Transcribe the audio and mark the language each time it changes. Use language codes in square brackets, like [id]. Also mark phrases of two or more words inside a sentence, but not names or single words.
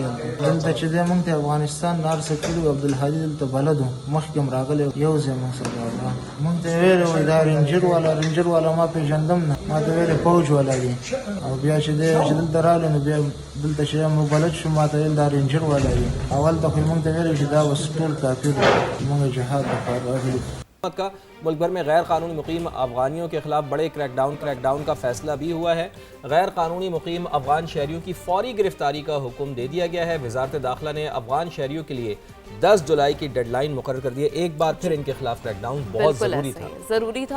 [ps] دلته چې دی مونږ ته افغانستان هر څه کړي وو. عبدالهادي دلته بلد وو, مخکې هم راغلی یو ځای مونږ سره راغله. مونږ ته ویلې وایي دا رینجر والا ما پېژندم نه, ما ته ویلې فوج والا دی. او بیا چې دی چې دلته راغلی نو بیا دلته چې موږ بلد شو ما ته ویل دا رینجر والا دی. اول ته خو مونږ ته ویلې چې دا اوس ټول کافر دي, مونږ جهاد لپاره راغلي. [ur] کا ملک بھر میں غیر قانونی مقیم افغانیوں کے خلاف بڑے کریک ڈاؤن کا فیصلہ بھی ہوا ہے. غیر قانونی مقیم افغان شہریوں کی فوری گرفتاری کا حکم دے دیا گیا ہے. وزارت داخلہ نے افغان شہریوں کے لیے 10 جولائی کی ڈیڈ لائن مقرر کر دی ہے. ایک بار پھر ان کے خلاف کریک ڈاؤن بہت ضروری تھا.